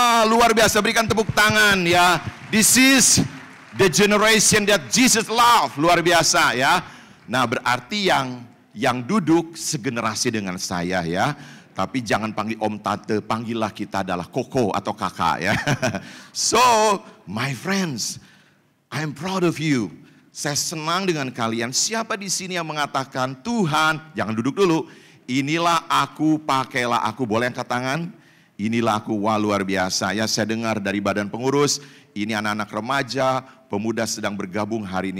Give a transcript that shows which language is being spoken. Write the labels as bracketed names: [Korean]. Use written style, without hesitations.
[Indonesian] Luar biasa, berikan tepuk tangan ya. [English] This is the generation that Jesus love, [Indonesian] luar biasa ya. Nah berarti yang duduk segenerasi dengan saya ya. Tapi jangan panggil om tante, panggillah kita adalah koko atau kakak ya. [English] So, my friends, I'm proud of you. [Indonesian] Saya senang dengan kalian. Siapa di sini yang mengatakan, Tuhan, jangan duduk dulu. Inilah aku, pakailah aku. Boleh angkat tangan? Inilah aku, wah luar biasa ya, saya dengar dari badan pengurus, ini anak-anak remaja, pemuda sedang bergabung hari ini.